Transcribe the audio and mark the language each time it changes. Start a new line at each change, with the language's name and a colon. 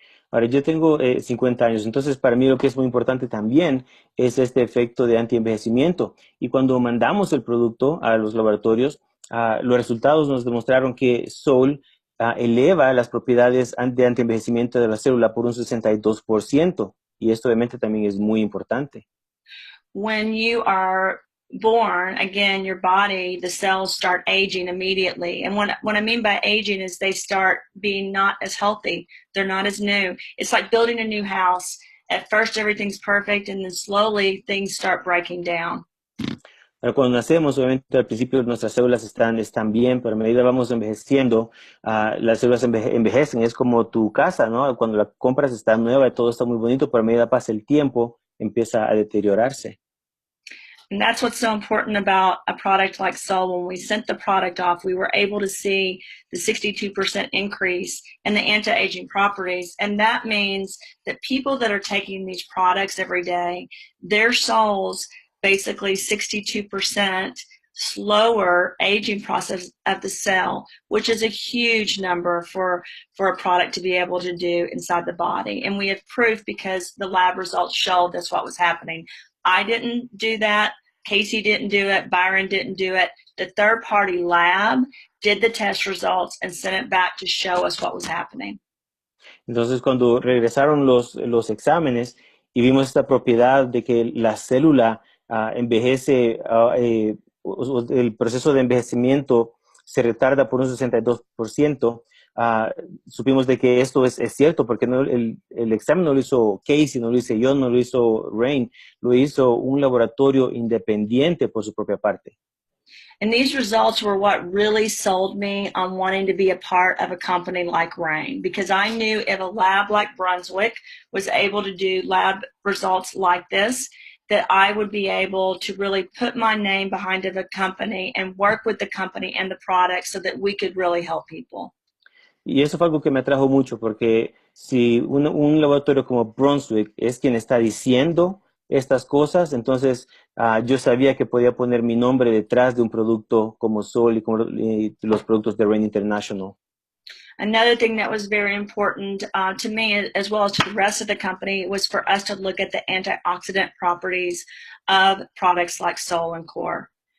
Spanish: Ahora, yo tengo 50 años, entonces para mí lo que es muy importante también es este efecto de antienvejecimiento. Y cuando mandamos el producto a los laboratorios, los resultados nos demostraron que Sol eleva las propiedades de antienvejecimiento de la célula por un 62%. Y esto obviamente también es muy importante.
English: When you are born, again, your body, the cells start aging immediately. And what I mean by aging is they start being not as healthy. They're not as new. It's like building a new house. At first, everything's perfect, and then slowly things start breaking down.
Spanish: Pero cuando nacemos, obviamente al principio nuestras células están bien, pero a medida vamos envejeciendo, las células envejecen. Es como tu casa, ¿no? Cuando la compras está nueva y todo está muy bonito, pero a medida pasa el tiempo, empieza a deteriorarse.
English: And that's what's so important about a product like Sol. When we sent the product off, we were able to see the 62% increase in the anti-aging properties. And that means that people that are taking these products every day, their souls basically 62% slower aging process of the cell, which is a huge number for a product to be able to do inside the body. And we have proof because the lab results showed that's what was happening. I didn't do that. Casey didn't do it. Byron didn't do it. The third-party lab did the test results and sent it back to show us what was happening.
Spanish: Entonces, cuando regresaron los exámenes y vimos esta propiedad de que la célula envejece, el proceso de envejecimiento se retarda por un 62%, supimos de que esto es cierto, porque el examen no lo hizo Casey, no lo hice yo, no lo hizo Rain, lo hizo un laboratorio independiente por su propia parte.
English: And these results were what really sold me on wanting to be a part of a company like Rain, because I knew if a lab like Brunswick was able to do lab results like this, that I would be able to really put my name behind a company and work with the company and the product so that we could really help people.
Spanish: Y eso fue algo que me atrajo mucho, porque si un laboratorio como Brunswick es quien está diciendo estas cosas, entonces yo sabía que podía poner mi nombre detrás de un producto como Sol y como los productos de Rain International.
English: Another thing that was very important to me, as well as to the rest of the company, was for us to look at the antioxidant properties of products like Sol and Core.